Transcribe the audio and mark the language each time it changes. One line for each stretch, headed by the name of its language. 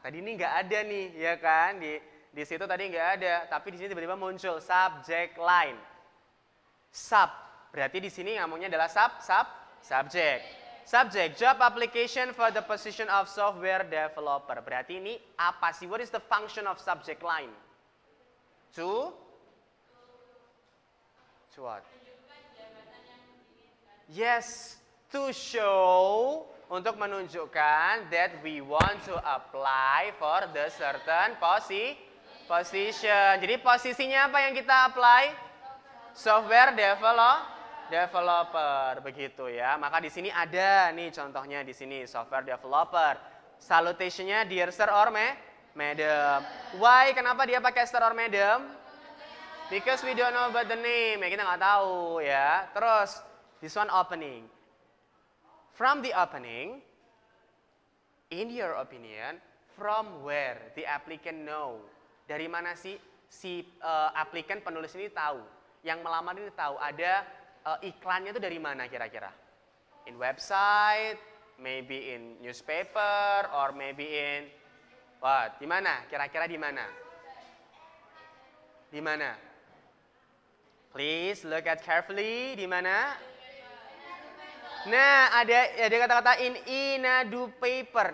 Indonesian: Tadi ini nggak ada nih, ya kan? Di situ tadi nggak ada, tapi di sini tiba-tiba muncul subject line. Sub, berarti di sini ngomongnya adalah subject.
English: Subject, job application for the position of software developer.
Indonesian: Berarti ini apa sih?
English: What is the function of subject line? To what? Yes, to show,
Indonesian: untuk menunjukkan
English: that we want to apply for the certain position.
Indonesian: Jadi posisinya apa yang kita apply? Software developer, begitu ya. Maka di sini ada nih contohnya di sini software developer.
English: Salutationnya dear sir or madam. Why?
Indonesian: Kenapa dia pakai
English: sir or madam? Because we don't know about the name,
Indonesian: ya kita nggak tahu ya.
English: Terus, this one opening. From the opening, in your opinion, from where the applicant know?
Indonesian: Dari mana sih si applicant penulis ini tahu? Yang melamar ini tahu ada iklannya itu dari mana kira-kira?
English: In website, maybe in newspaper, or maybe in what?
Indonesian: Di mana? Kira-kira di mana? Di mana?
English: Please look at carefully.
Indonesian: Di mana? Nah, ada kata-kata
English: in inadu paper.